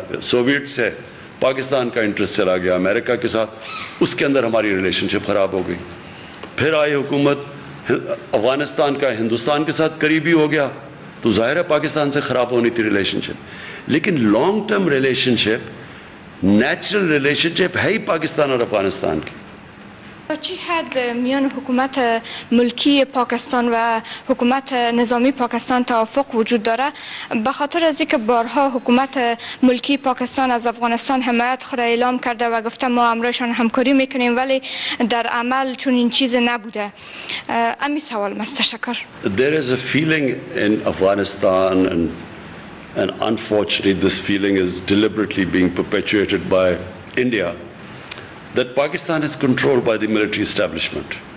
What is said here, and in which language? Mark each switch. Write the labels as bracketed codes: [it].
[ur] Soviet سے، پاکستان کا interest چلا گیا امریکہ کے ساتھ، اس کے اندر ہماری ریلیشن شپ خراب ہو گئی۔ پھر آئی حکومت افغانستان کا ہندوستان کے ساتھ قریبی ہو گیا، تو ظاہر ہے پاکستان سے خراب ہونی تھی ریلیشن شپ۔ لیکن لانگ ٹرم ریلیشن شپ، نیچرل ریلیشن شپ ہے ہی پاکستان اور افغانستان کی۔ [fa] چی حد میان حکومت ملکی پاکستان و حکومت نظامی پاکستان توافق وجود داره؟ به خاطر از اینکه بارها حکومت ملکی پاکستان از افغانستان حمایت خود اعلام کرده و گفته ما همراهشان همکاری میکنیم، ولی در عمل چون این چیز نبوده. امی سوال است. تشکر. [en] There is a feeling in Afghanistan, and unfortunately this feeling is deliberately being perpetuated by India, that Pakistan is controlled by the military establishment.